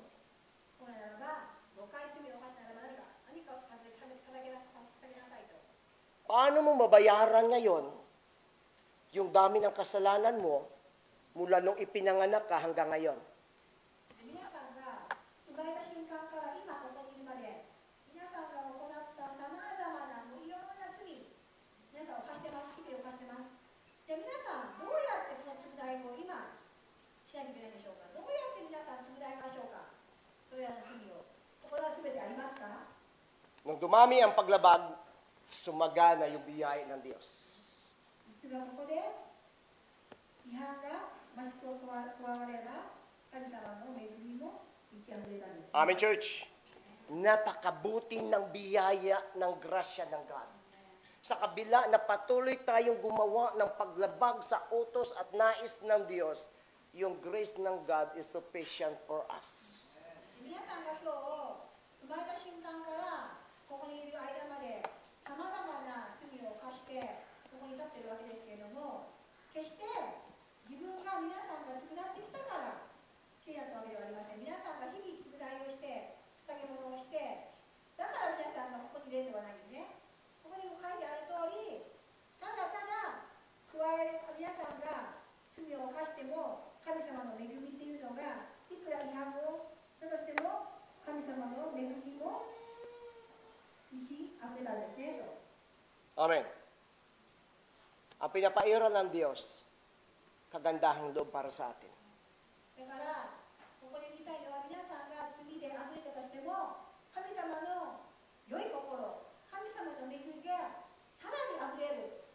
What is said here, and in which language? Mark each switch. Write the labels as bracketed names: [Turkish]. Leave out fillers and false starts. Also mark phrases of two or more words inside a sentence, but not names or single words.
[Japanese] 本来ならば5回罪を犯したならば何かを捧げなさいと。 [Filipino] Paano mo mabayaran ngayon yung dami ng kasalanan mo mula nung ipinanganak ka hanggang ngayon? [Japanese] 皆さんが生まれた瞬間から今ここにいるまで、皆さんが行ったさまざまなもういろんな罪、皆さん犯してます、日々犯してます。で、皆さんどうやってその償いを今しなきゃいけないでしょうか？どうやって皆さん償いましょうか？それらの罪を行うすべてありますか？ [Filipino] Nung dumami ang paglabag, sumagana yung biyaya ng Diyos. [Japanese] 実はここで違反が増し加われば神様の恵みも満ち溢れたんです。 [English] Amen, church. [Filipino] Napakabuti ng biyaya ng grasya ng God. Sa kabila na patuloy tayong gumawa ng paglabag sa utos at nais ng Diyos, yung grace ng [English] God is sufficient for us. [Japanese] 皆さんが今日生まれた瞬間からここにいる間までさまざまな罪を犯してここに立っているわけですけれども、決して自分が皆さんが償ってきたからきれいだったわけではありません。皆さんが日々償いをして捧げ物をしてだから皆さんがここにいるんではないんですね。ここにも書いてある通り、ただただ皆さんが罪を犯しても神様の恵みっていうのがいくら違反をしたとしても神様の恵みも満ち溢れたんですねと。 Amen. [Filipino] Ang pinapairal ng Diyos, kagandahang loob para sa atin. [Japanese] だからここで言いたいのは、皆さんが罪で溢れたとしても神様の良い心、神様の恵みがさらに溢れる